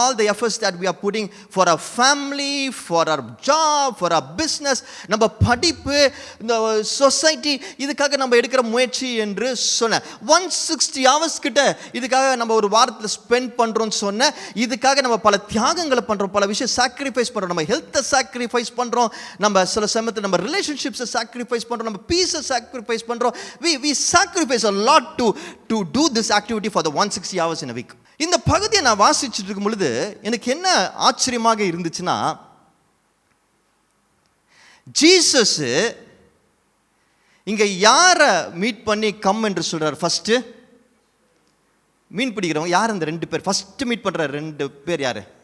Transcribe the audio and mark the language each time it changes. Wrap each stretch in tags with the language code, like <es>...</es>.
<en>all the efforts that we are putting for our family, for our job, for our business,</en> <ta>நம்ம படிப்பு, இந்த society, இதுக்காக நம்ம எடுக்கிற முயற்சி என்று சொன்னேன். 160 hours கிட்ட இதுக்காக நம்ம ஒரு வாரத்தில் ஸ்பெண்ட் பண்ணுறோன்னு சொன்னேன். இதுக்காக நம்ம பல தியாகங்களை பண்ணுறோம், பல விஷயம் சாக்ரிஃபைஸ் பண்ணுறோம், நம்ம ஹெல்த்தை சாக்ரிஃபைஸ் பண்ணுறோம், நம்ம சில சமயத்தில் நம்ம ரிலேஷன்ஷிப்ஸை சாக்ரிஃபைஸ் பண்ணுறோம், நம்ம பீஸை சாக்ரிஃபைஸ் பண்ணுறோம்.</ta> <en>we sacrifice a lot to do this activity for the 160 hours in a week.</en> <ta>இந்த பகுதியை நான் வாசிச்சுட்டு இருக்கும் பொழுது எனக்கு என்ன ஆச்சரியமாக இருந்துச்சுன்னா, ஜீசஸ் இங்க யாரை மீட் பண்ணி கம் என்று சொல்றார்? ஃபர்ஸ்ட் மீன் பிடிக்கிறவங்க யார்? அந்த 2 பேர் ஃபர்ஸ்ட் மீட் பண்ற 2 பேர் யாரு?</ta>